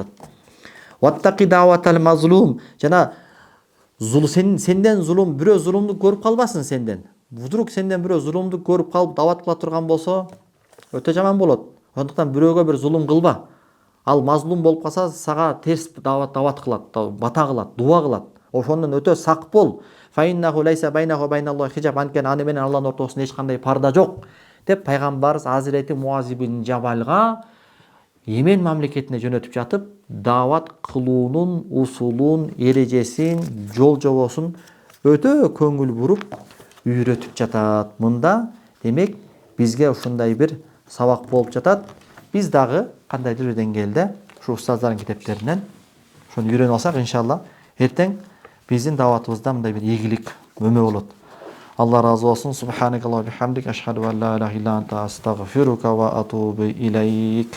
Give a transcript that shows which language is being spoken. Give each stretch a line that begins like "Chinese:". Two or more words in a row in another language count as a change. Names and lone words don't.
Arabic: واتق دعوة المظلوم,
Kyrgyz: жана сенден зулум, бирөө зулумду көрүп калбасын сенден. Вдруг сенден бирөө зулумду көрүп калып дават кыла турган болсо, өтө жаман болот. Ошондуктан бирөөгө бир зулум кылба. Ал мазлум болуп калса, сага терс дават кылат, бата кылат, дуа кылат. Ошондон өтө сак бол.
Arabic: فإنه ليس بينه وبين الله حجاب,
Kyrgyz: анткени аны менен Алланын ортосунда эч кандай парда жок деп пайгамбарыбыз Азирети Муаз ибн Жабалга Йемен мамлекетине жөнөтүп жатып, дават кылуунун усулун, эрежесин, жол жобосун өтө көңүл буруп үйрөтүп жатат. Мында демек бизге ушундай бир сабак болуп жатат. Биз дагы кандайдыр бир деңгээлде ушу устаздардын китептеринен ошону үйрөнүп алсак, иншалла эртең биздин даватыбызда мындай бир ийгилик өмө болот. Алла разы болсун.
Arabic: سبحانك اللهم وبحمدك أشهد أن لا إله إلا أنت أستغفرك وأتوب إليك.